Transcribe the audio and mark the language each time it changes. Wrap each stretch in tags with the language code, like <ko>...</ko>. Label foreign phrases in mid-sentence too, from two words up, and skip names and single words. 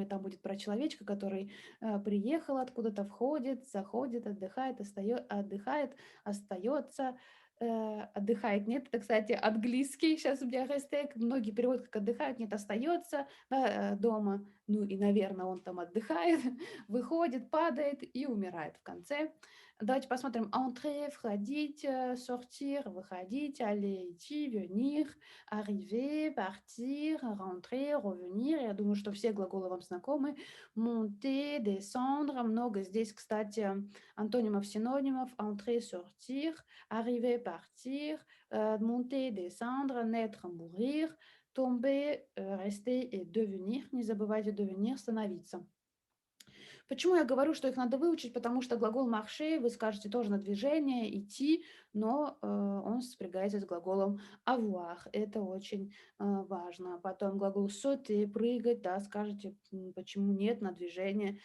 <ru>Там будет про человечка, который приехал откуда-то, входит, заходит, отдыхает, отдыхает, остается, отдыхает. Нет, это, кстати, английский. Сейчас у меня хэштег. Многие переводят как отдыхают, нет, остается да, дома. Ну и, наверное, он там отдыхает, выходит, падает и умирает в конце. Давайте посмотрим.</ru> <fr>Entrer, входить, sortir, выходить, aller, идти, venir, arriver, partir, rentrer, revenir.</fr> <ru>Я думаю, что все глаголы вам знакомы.</ru> <fr>Monter, descendre.</fr> <ru>Много здесь, кстати, антонимов, синонимов.</ru> <fr>Entrer, sortir, arriver, partir, monter, descendre, naître, mourir, tomber, rester et devenir.</fr> <ru>Не забывайте devenir, становиться. Почему я говорю, что их надо выучить? Потому что глагол marcher, вы скажете тоже на движение, идти, но он спрягается с глаголом avoir. Это очень важно. Потом глагол sauter, прыгать, да, скажете, почему нет на движение?</ru>